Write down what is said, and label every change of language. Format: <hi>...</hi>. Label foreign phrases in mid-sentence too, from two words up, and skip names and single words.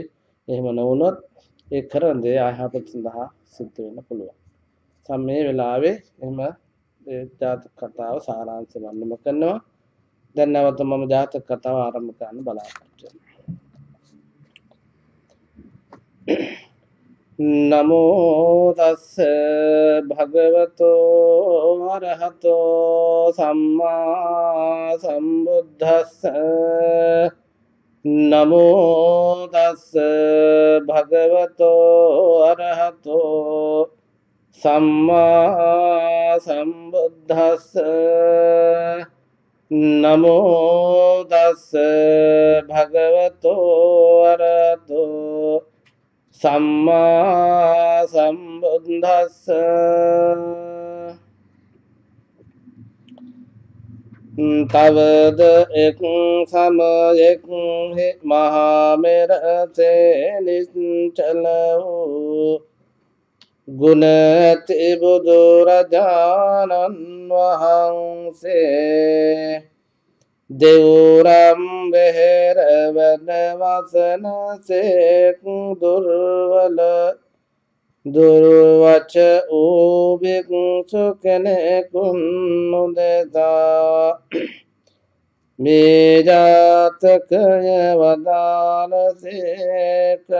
<si>එහෙම නොවුනොත් ඒ කරන දේ අයහපත සඳහා සිද්ධ වෙන්න පුළුවන්. මේ වෙලාවේ එහෙම ජාතක කතාව සාරාංශ වන්නම කරනවා. දැන් නැවත මම ජාතක කතාව ආරම්භ කරන්න බලාපොරොත්තු වෙනවා.</si> <pi>නමෝ තස්ස භගවතෝ අරහතෝ සම්මා සම්බුද්දස්ස නමෝ තස්ස භගවතෝ අරහතෝ සම්මා සම්බුද්දස්ස නමෝ තස්ස භගවතෝ අරහතෝ සම්මා සම්බුද්දස්ස</pi> <si>තවද එක් සමයෙක් මහා මෙරසේ නිශ්චල වූ ගුණති බුදුරජාණන් වහන්සේ දෙවුරම් වෙහෙර වැඩ වසන සේක් දුර්වල දුර්වච වූ භික්ෂු කෙනෙකුන් උදෙසා මේ ජාතකය වදාළසේක.</si>